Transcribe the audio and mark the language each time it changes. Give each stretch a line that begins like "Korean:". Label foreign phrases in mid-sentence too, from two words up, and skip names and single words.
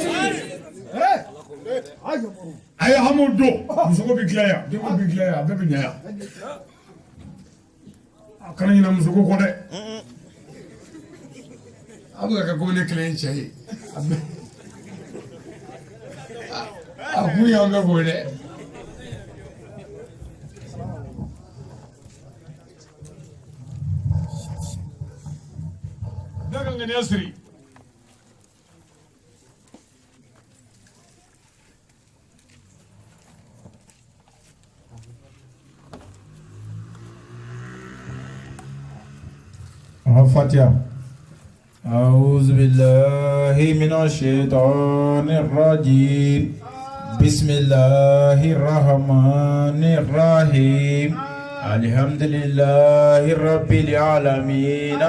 Bambara: a ye hamu don muso bɛ dilan yan denko bɛ dilan yan a bɛɛ bɛ ɲɛ yan a kana ɲinɛ muso ko kɔ dɛ a bɛ ka kɛ komi ne kelen ye cɛ ye a kun y'an bɛɛ bɔ dɛ daga ŋaniya siri
Arabic: فاتحة أعوذ بالله من الشيطان الرجيم بسم الله الرحمن الرحيم الحمد لله رب العالمين